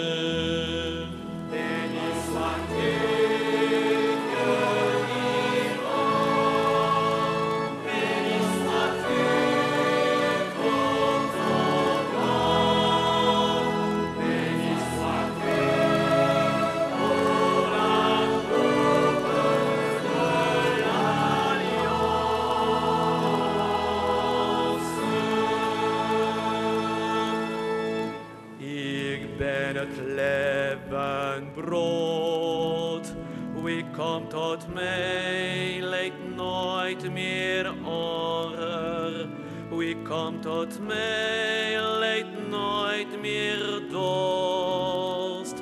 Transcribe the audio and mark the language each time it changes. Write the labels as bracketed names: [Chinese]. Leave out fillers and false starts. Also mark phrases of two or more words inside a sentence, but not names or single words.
[French] Béni sois-tu que vivant, béni sois-tu pour ton nom, béni sois-tu pour la coupe de l'alliance. [Dutch] Ik ben het levend brood. Wie komt tot mij, lijdt nooit meer honger. Wie komt tot mij, lijdt nooit meer dorst.